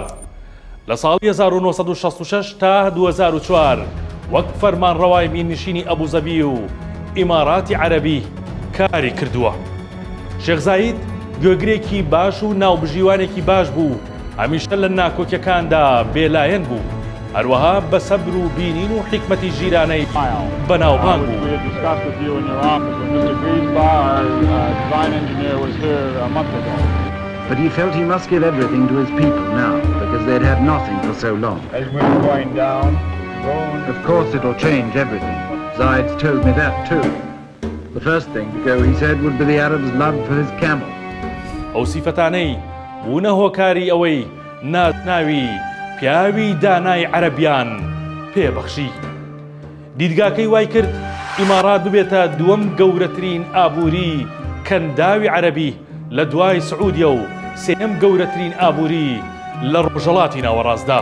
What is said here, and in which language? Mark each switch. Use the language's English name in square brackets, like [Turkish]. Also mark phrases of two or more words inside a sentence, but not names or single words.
[Central Kurdish] لە ساڵی 1966 تا 2004 وەک فەرمانڕەوای مینشینی ئەبوزەبی و ئیماراتی عەرەبی کاری کردووە. شێخ زاید گوێگرێکی باش و ناوبژیوانێکی باش بوو، هەمیشە لە ناکۆکیەکاندا بێلایەن بوو، هەروەها بە سەبر و بینین و حیکمەتی ژیرانەی بەناوبانگ بوو. [English] But he felt he must give everything to his people now, because they'd had nothing for so long. As we were going down, Of course it'll change everything. Zaid's told me that too. The first thing to go, he said, would be the Arab's blood for his camel. [Central Kurdish] ئەو سیفەتانەی بوونە هۆکاری ئەوەی ناوی پیاوی دانای عەرەبیان پێبەخشی. دیدگاکەی وای کرد ئیمارات ببێتە دووەم گەورەترین ئابووری کەنداوی عەرەبی لە دوای سعودیە و سێم گەورەترین ئابووری لە ڕۆژهەڵاتی ناوەڕاستدا.